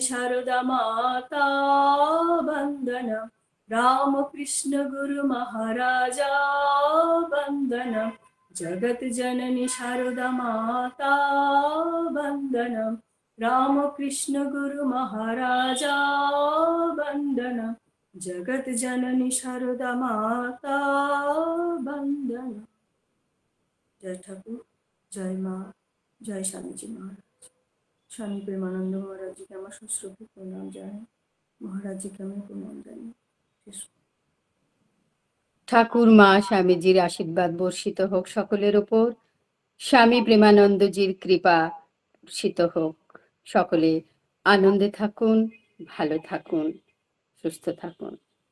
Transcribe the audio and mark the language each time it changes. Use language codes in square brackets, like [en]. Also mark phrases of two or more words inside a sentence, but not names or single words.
[sa] शारदा माता वन्दनं, रामकृष्ण गुरु महाराजा वन्दनं, जगत् जननी शारदा माता वन्दनं, रामकृष्ण गुरु महाराजा वन्दनं, जगत् जननी शारदा माता वन्दनं। [hi] जय ठाकुर, जय माँ, जय स्वामी जी महाराज। [bn] স্বামী প্রেমানন্দ মহারাজ জি কে আমার সুশ্রুতি প্রণাম জানাই, মহারাজ জি কে আমি প্রণাম জানাই। ঠাকুর মা স্বামীজির আশীর্বাদ বর্ষিত হোক সকলের উপর, স্বামী প্রেমানন্দজির কৃপা বর্ষিত হোক। সকলে আনন্দে থাকুন, ভালো থাকুন, সুস্থ থাকুন।